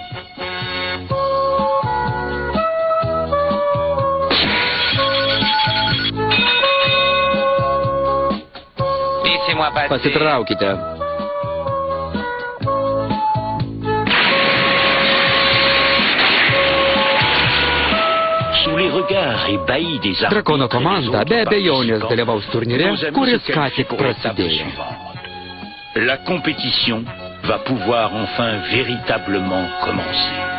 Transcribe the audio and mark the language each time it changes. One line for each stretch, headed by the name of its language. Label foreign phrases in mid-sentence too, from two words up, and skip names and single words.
Lithuanian: Pasitraukite. Drakono komanda be abejonės dalyvaus turnyre, kuris ką tik prasidėjo.
French: La compétition va pouvoir enfin véritablement commencer.